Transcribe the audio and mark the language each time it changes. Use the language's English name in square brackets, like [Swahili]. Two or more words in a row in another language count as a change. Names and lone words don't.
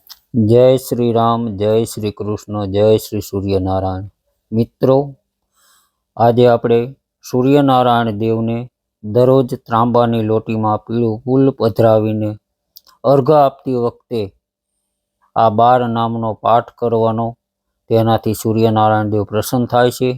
[Hindi] जय श्री राम, जय श्री कृष्ण, जय श्री सूर्यनारायण। [Gujarati] मित्रों, આજે આપણે સૂર્યનારાયણ દેવને દરરોજ ત્રાંબાની લોટીમાં પીળું ફૂલ પધરાવીને અર્ઘ આપતી વખતે આ 12 નામનો પાઠ કરવાનો, તેનાથી સૂર્યનારાયણ દેવ પ્રસન્ન થાય છે।